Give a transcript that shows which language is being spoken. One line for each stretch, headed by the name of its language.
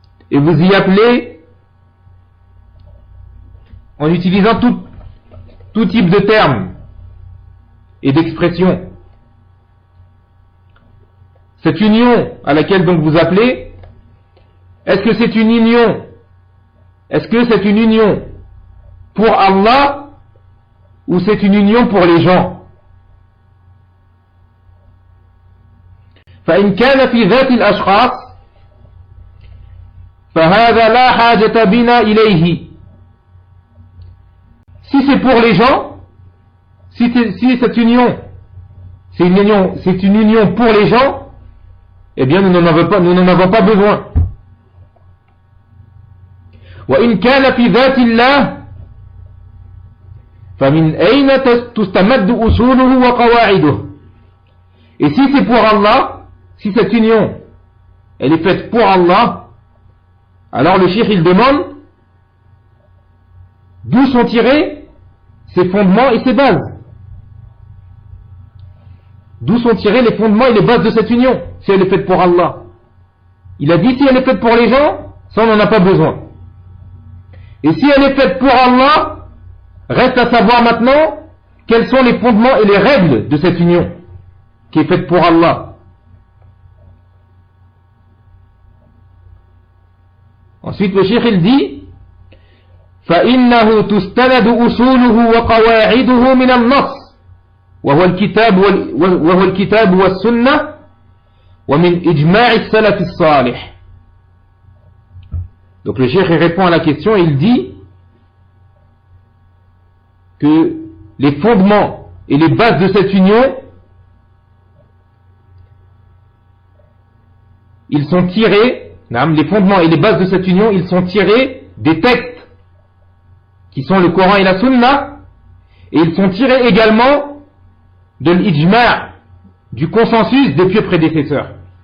French: et vous y appelez en utilisant tout type de termes et d'expressions, cette union à laquelle donc vous appelez, Est-ce que c'est une union pour Allah ou c'est une union pour les gens?
Arabic: فإن كان في ذات الأشخاص فهذا لا حاجة بنا إليه.
French: Si c'est pour les gens, si cette union c'est une union pour les gens, eh bien nous n'en avons pas besoin.
Arabic: وإن كان في ذات الله فمن أين تستمد أصوله وقواعده.
French: Et si c'est pour Allah, si cette union elle est faite pour Allah, alors le Cheikh il demande d'où sont tirés ses fondements et ses bases. D'où sont tirés les fondements et les bases de cette union si elle est faite pour Allah. Il a dit, si elle est faite pour les gens, ça on n'en a pas besoin. Et si elle est faite pour Allah, reste à savoir maintenant quels sont les fondements et les règles de cette union qui est faite pour Allah. Ensuite, le cheikh il dit
Arabic: فَإِنَّهُ تُسْتَنَدُ أُصُولُهُ وَقَوَاعِدُهُ مِنَ النَّصِ وَهُوَ الْكِتَابُ وَالسُّنَّةِ وَمِنْ إِجْمَاعِ السَّلَفِ الصَّالِحِ.
French: Donc le cheikh répond à la question, il dit que les fondements et les bases de cette union, ils sont tirés, les fondements et les bases de cette union, ils sont tirés des textes qui sont le Coran et la Sunna, et ils sont tirés également de l'ijma', du consensus des pieux prédécesseurs.